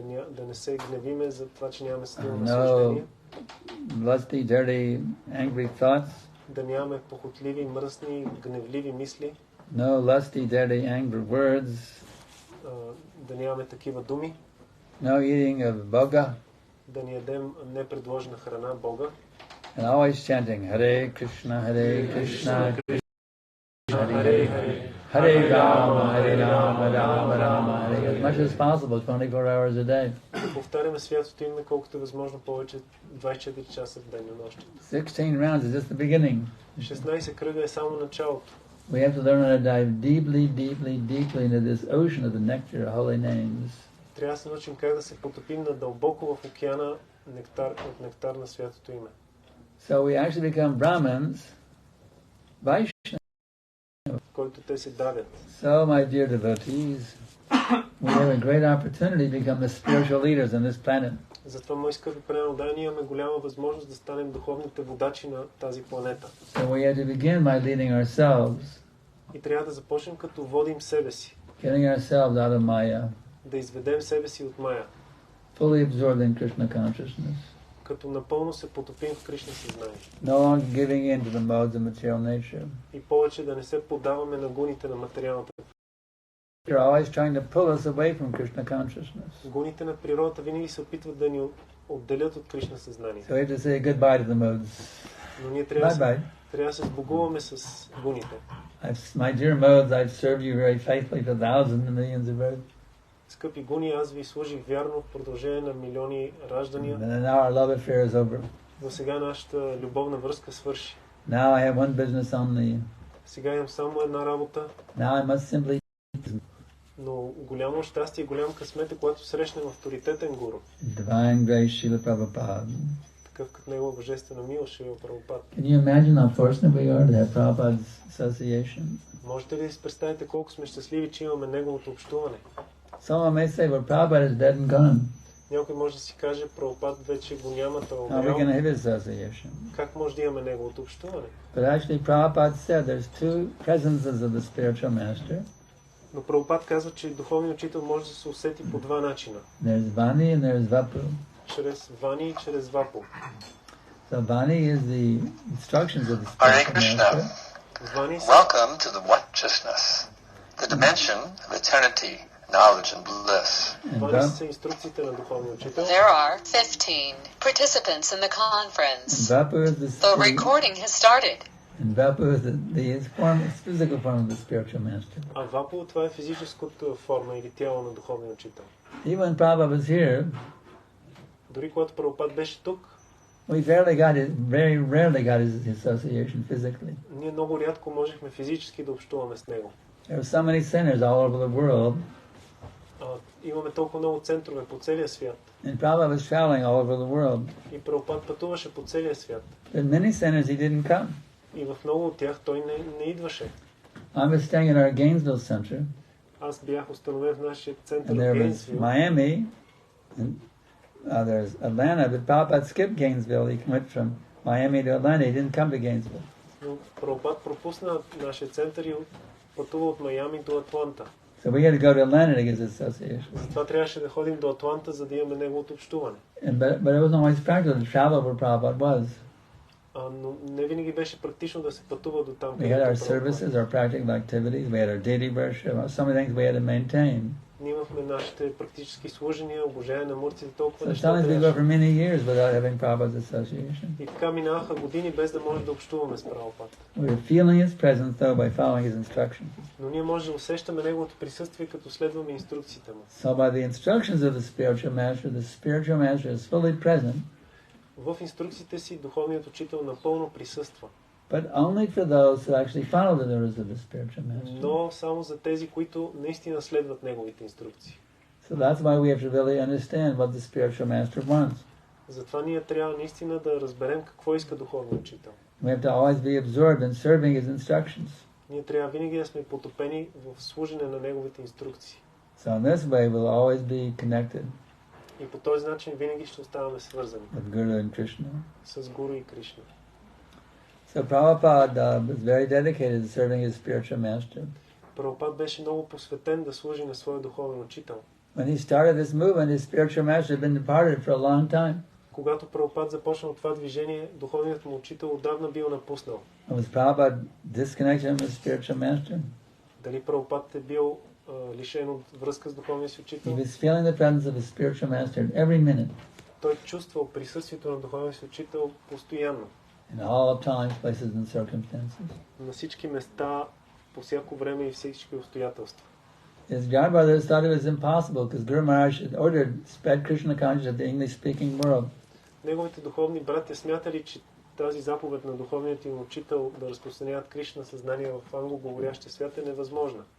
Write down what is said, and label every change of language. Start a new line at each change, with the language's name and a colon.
Bulgarian: Да не се гневиме за това, че нямаме силно наслаждение.
English: No lusty, dirty, angry thoughts.
Bulgarian: Да нямаме похотливи, мръсни, гневливи мисли.
English: No lusty, dirty, angry words.
Bulgarian: Да нямаме такива думи.
English: No eating of bhoga.
Bulgarian: Да ни ядем непредложена храна, Бога.
English: And always chanting Hare Krishna, Hare Krishna, Hare Hare, Hare Rama, Rama Rama, Hare, as much as possible, 24 hours a day.
Bulgarian: Повтаряме святото име колкото е възможно повече, 24 часа в ден и нощ.
English: 16 rounds is just the beginning.
Bulgarian: 16 кръга е само началото.
English: We have to learn how to dive deeply, deeply, deeply into this ocean of the nectar of holy names.
Bulgarian: Трябва да се научим как да се потопим надълбоко в океана от нектар на святото име.
English: So we actually become Brahmins, Vaishnavas.
Bulgarian: Който те се давят.
English: So, my dear devotees, we have a great opportunity to become the spiritual leaders on this planet.
Bulgarian: Затова, мои скъпи преданодайни, имаме голяма възможност да станем духовните водачи на тази планета.
English: So we have to begin by leading ourselves.
Bulgarian: И трябва да започнем като водим себе си.
English: Getting ourselves out of Maya.
Bulgarian: Да изведем себе си от Мая.
English: Fully absorbed in Krishna consciousness.
Bulgarian: Като напълно се потопим в Кришна съзнание.
English: No longer giving in to the modes of material nature.
Bulgarian: И повече да не се поддаваме на гуните на материалната.
English: They're always trying to pull us away from Krishna consciousness.
Bulgarian: Гуните на природата винаги се опитват да ни отделят от Кришна съзнание.
English: So we have to say goodbye to the modes.
Bulgarian: Но ние трябва да се сбогуваме с гуните.
English: My dear modes, I've served you very faithfully for thousands and millions of births.
Bulgarian: Скъпи гуни, аз ви служих вярно в продължение на милиони раждания.
English: And now our love affair is over.
Bulgarian: Но сега нашата любовна връзка свърши.
English: Now I have one business only.
Bulgarian: Сега имам само една работа.
English: Now I must simply.
Bulgarian: Но голямо щастие и голям късмет е, когато срещнем авторитетен гуру.
English: Divine grace, Srila Prabhupada.
Bulgarian: Такъв като негова божествена милост, Шрила Прабхупад.
English: Can you imagine how fortunate we are to have Prabhupada's association?
Bulgarian: Можете ли да си представите колко сме щастливи, че имаме неговото общуване?
English: Someone may say, well, Prabhupada is dead and gone.
Bulgarian: Някой може да си каже, Прабхупад вече го няма, той
English: How are we going to have his association?
Bulgarian: Как може да имаме неговото общуване?
English: But actually, Prabhupada said there's two presences of the spiritual master.
Bulgarian: Но Прабхупад казва, че духовният учител може да се усети по два начина.
English: There's Vani and there's Vapu.
Bulgarian: Чрез Вани и чрез Вапу.
English: So Vani is the instructions of the spiritual master. Welcome to the consciousness, the dimension of eternity, knowledge and bliss.
Bulgarian: Вани са инструкциите на духовния учител.
English: There are 15 participants in the conference. Vapu is The recording has started. And Vapu is the physical form of the spiritual master.
Bulgarian: А Вапу, това е физическата форма или тяло на духовния учител.
English: Even when Prabhupada was here,
Bulgarian: дори когато Прабхупад беше тук,
English: we very rarely got his association physically.
Bulgarian: Ние много рядко можехме физически да общуваме с него.
English: There were so many centers all over the world.
Bulgarian: Имаме толкова много центрове по целия свят.
English: And Prabhupada was traveling all over the world.
Bulgarian: И Прабхупад пътуваше по целия свят.
English: In many centers he didn't come.
Bulgarian: И в много от тях той не идваше.
English: I was staying in our Gainesville center.
Bulgarian: Аз бях установен в нашия център в
English: Gainesville. There was Miami, and there's Atlanta, but Prabhupada skipped Gainesville. He went from Miami to Atlanta. He didn't come to Gainesville.
Bulgarian: Но Прабхупад пропусна нашия център и пътува от Майами до Атланта.
English: So we had to go to Atlanta to get his association.
Bulgarian: Затова трябваше да ходим до Атланта, за да имаме неговото общуване.
English: But it wasn't always practical to travel where Prabhupada was.
Bulgarian: Но не винаги беше практично да се пътува до там.
English: We had our services, our practical activities. We had our daily worship. So many things we had to maintain.
Bulgarian: Ние имахме нашите практически служения, обожение на мурците, толкова неща.
English: So sometimes we go for many years without having Prabhupada's association.
Bulgarian: И така минаваха години без да може да общуваме с Прабхупад.
English: We were feeling his presence though by following his instructions.
Bulgarian: Но ние може да усещаме неговото присъствие, като следваме инструкциите му.
English: So by the instructions of the spiritual master is fully present.
Bulgarian: В инструкциите си духовният учител напълно присъства.
English: But only for those who actually follow the orders of the spiritual master.
Bulgarian: Но само за тези, които наистина следват неговите инструкции.
English: So that's why we have to really understand what the spiritual master wants.
Bulgarian: Затова ние трябва наистина да разберем какво иска духовният учител.
English: We have to always be absorbed in serving his instructions.
Bulgarian: Ние трябва винаги да сме потопени в служене на неговите инструкции.
English: So in this way we'll always be connected.
Bulgarian: И по този начин винаги ще оставаме свързани.
English: With Guru and Krishna.
Bulgarian: С Гуру и Кришна.
English: So Prabhupada was very dedicated to serving his spiritual master.
Bulgarian: Прабхупад беше много посветен да служи на своя духовен учител.
English: When he started this movement, his spiritual master had been departed for a long time.
Bulgarian: Когато Прабхупад започнал това движение, духовният му учител отдавна бил напуснал.
English: Was Prabhupada disconnected from his spiritual master?
Bulgarian: Дали Прабхупад е бил лишен от връзка с духовния си учител?
English: He was feeling the presence of his spiritual master every minute.
Bulgarian: Той чувствал присъствието на духовния си учител постоянно.
English: In all times, places and circumstances.
Bulgarian: На всички места, по всяко време и всички обстоятелства.
English: His godbrothers thought it was impossible because Guru Maharaj had ordered spread Krishna consciousness of the English-speaking world.
Bulgarian: Неговите духовни братя смятали, че тази заповед на духовният им учител да разпространяват Кришна съзнание в англоговорящия свят е невъзможна.